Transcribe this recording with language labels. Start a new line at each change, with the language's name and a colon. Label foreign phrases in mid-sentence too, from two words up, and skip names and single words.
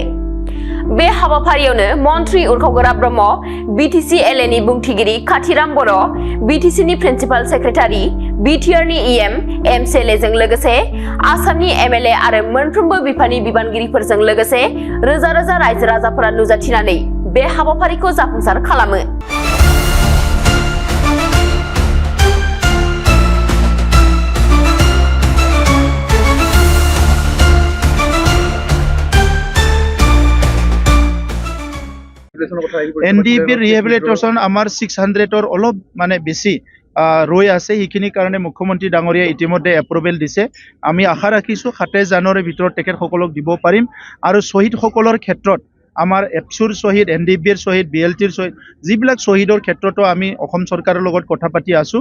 Bodo: बे हाबाफारियावनो मन्त्रि उरखावगोरा ब्रह्म, बिटिसि एलएनि बुंथिगिरि खाथिराम बर', बिटिसिनि
English: principal secretary,
Bodo: बिटिआरनि इएम, एमसिएलएजों लोगोसे आसामनि एमएलए आरो मोनफ्रोमबो बिफाननि बिबानगिरिफोरजों लोगोसे रोजा रोजा रायजो राजाफोरा नुजाथिनानै बे हाबाफारिखौ जाफुंसार खालामो।
English: NDP rehabilitation
Assamese: আমার 600 অলপ মানে বেশি রই আছে সেইখিনি কাৰণে মুখ্যমন্ত্ৰী ডাঙৰীয়া ইতিমধ্যে এপ্ৰুভেল দিছে। আমি আশা ৰাখিছোঁ 27 জানুৱাৰীৰ ভিতৰত তেখেতসকলক দিব পাৰিম। আৰু শ্বহীদসকলৰ ক্ষেত্ৰত আমাৰ এপছুৰ শ্বহীদ, NDPৰ শ্বহীদ, BLTৰ শ্বহীদ, যিবিলাক শ্বহীদৰ ক্ষেত্ৰতো আমি অসম চৰকাৰৰ লগত কথা পাতি আছোঁ।